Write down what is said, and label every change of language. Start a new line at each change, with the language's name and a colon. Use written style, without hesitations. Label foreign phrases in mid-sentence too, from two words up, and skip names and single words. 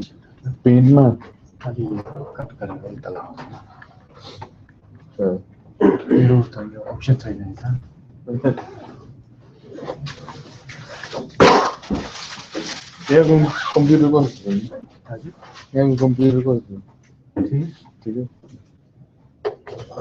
Hindi: पेन में
Nepali: खाली कट गरेर उता लगाउँछ मेरो त यो अप्सन छैन हैन यहाँ कंप्यूटर को हजुर यहाँ कंप्यूटर को ठीक ठीक है